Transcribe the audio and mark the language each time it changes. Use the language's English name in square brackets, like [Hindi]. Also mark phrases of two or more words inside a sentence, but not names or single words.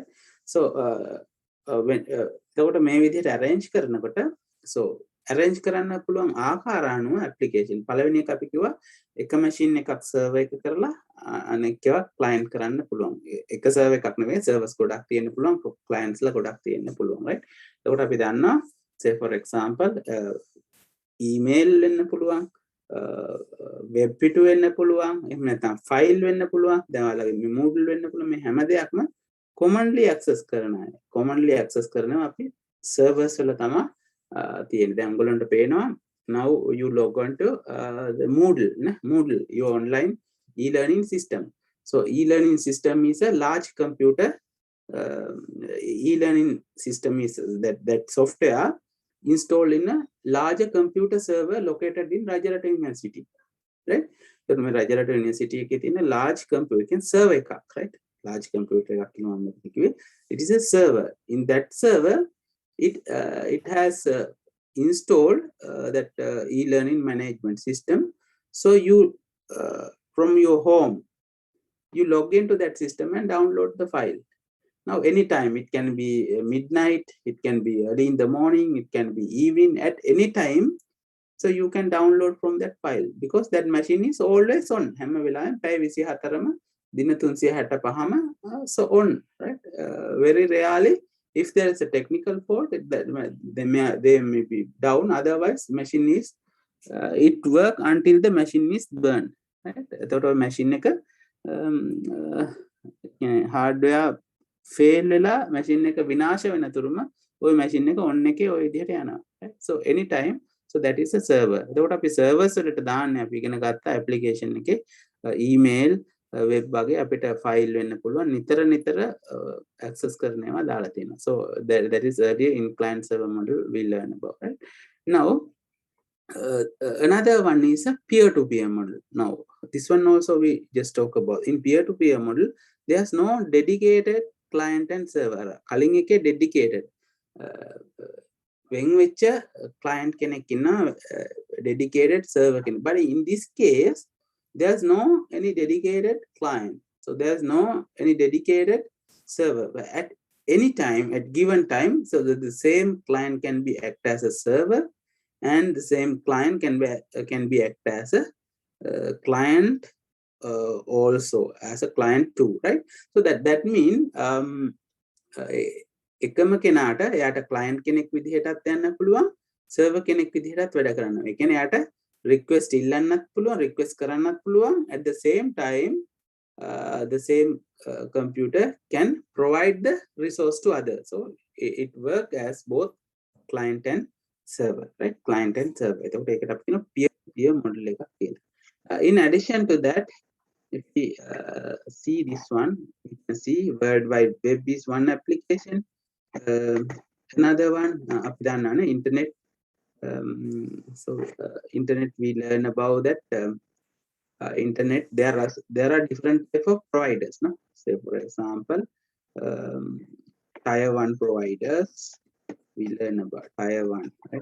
[Sinhala] So එතකොට මේ විදිහට arrange කරනකොට so arrange කරන්න පුළුවන් ආකාර අනුව application. පළවෙනි එක අපි කිව්වා එක machine එකක් server එක කරලා අනෙක් ඒවා client කරන්න පුළුවන්. එක server එකක් නෙවෙයි servers ගොඩක් තියෙන්න පුළුවන්, clients ලා ගොඩක් තියෙන්න පුළුවන්, right? එතකොට අපි දන්නවා [English] say for example [Sinhala] email වෙන්න පුළුවන්, web පිටු වෙන්න පුළුවන්, එහෙම නැත්නම් file වෙන්න පුළුවන්, දැන් ඔයාලගේ Moodle වෙන්න පුළුවන්. මේ හැම දෙයක්ම [English] commonly access [Sinhala] කරන අය. [English] commonly access [Sinhala] කරනවා අපි servers වල තමයි තියෙන්නේ. දැන් ඔයගොල්ලන්ට පේනවා [English] now you log on to the Moodle, Moodle, your online e-learning system. So e-learning system is a large computer. E-learning system is that software installed in a larger computer server located in Rajarata University, right? So Rajarata University [Sinhala] එකේ තියෙන [English] large computer server එකක්, right? Large computer [Sinhala] එකක් කියනවා. [English] It is a server. In that server, it has installed that e-learning management system. So you from your home, you log into that system and download the file. Now, anytime, it can be midnight, it can be early in the morning, it can be evening, at any time. So you can download from that file because that machine is always on. [Sinhala] හැම වෙලාවෙම පැය 24ම දින 365ම [English] so on, right? Very rarely, if there is a technical fault, they may be down. Otherwise, machine is it work until the machine is burned, right? [Sinhala] එතකොට machine එක [English] hardware fail [Sinhala] වෙලා machine එක විනාශ වෙන තුරුම ওই machine එක on එකේ ওই විදිහට යනවා, [English] right? So anytime, so that is a server. [Sinhala] එතකොට අපි servers වලට දාන්නේ අපි ඉගෙන ගත්ත application එකේ email web වගේ අපිට file වෙන්න පුළුවන් නිතර access කරන ඒවා දාලා තියෙනවා. [English] So that is earlier in client server model we learn about, right? Now another one is a peer-to-peer model. Now this one also we just talk about. In peer-to-peer model, there's no dedicated client and server. [Sinhala] කලින් එකේ dedicated වෙන් වෙච්ච client කෙනෙක් ඉන්නවා, dedicated server කෙනෙක්. [English] But in this case, there's no any dedicated client. So there's no any dedicated server. But at any time, at given time, so that the same client can be act as a server, and the same client can be act as a client also as a client too, right? So that means [Sinhala] එකම කෙනාට එයාට client කෙනෙක් විදිහටත් යන්න පුළුවන්, server කෙනෙක් විදිහටත් වැඩ කරන්න. ඒ කියන්නේ එයාට request ඉල්ලන්නත් පුළුවන්, request කරන්නත් පුළුවන්. [English] At the same time, the same computer can provide the resource to others. So it work as both client and server, right? Client and server. [Sinhala] එතකොට ඒකට අපි කියන [English] peer model [Sinhala] එකක් කියලා. [English] In addition to that, if we see this one, you can see World Wide Web is one application. Another one, [Sinhala] අපි දන්නා internet. [English] So internet, we learn about that. Internet, there are different type of providers, no? Say for example, tier 1 providers. We learn about tier 1, right?